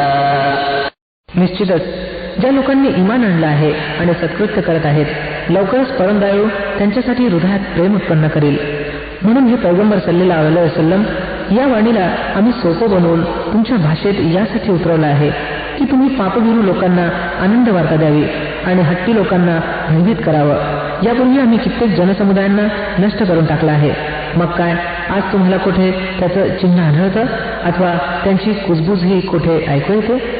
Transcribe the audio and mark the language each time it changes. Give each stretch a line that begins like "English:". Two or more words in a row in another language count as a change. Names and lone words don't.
Marathi: निश्चितच ज्या लोकांनी इमान आणलं आहे आणि सत्कृत्य करत आहेत, लवकरच परमदयाळू त्यांच्यासाठी हृदयात प्रेम उत्पन्न करेल. म्हणून हे पैगंबर
Arabic: صلى الله عليه وسلم,
Marathi: या वाणीला आम्ही सोपं बनवून तुमच्या भाषेत यासाठी उतरवलं आहे की तुम्ही पापभीरू लोकांना आनंद वार्ता द्यावी आणि हट्टी लोकांना भयभीत करावं. यापूर्वी आम्ही कित्येक जनसमुदायांना नष्ट करून टाकला आहे. मग काय आज तुम्हाला कुठे त्याचं चिन्ह आढळतं अथवा त्यांची कुजबुजही कुठे ऐकू येते?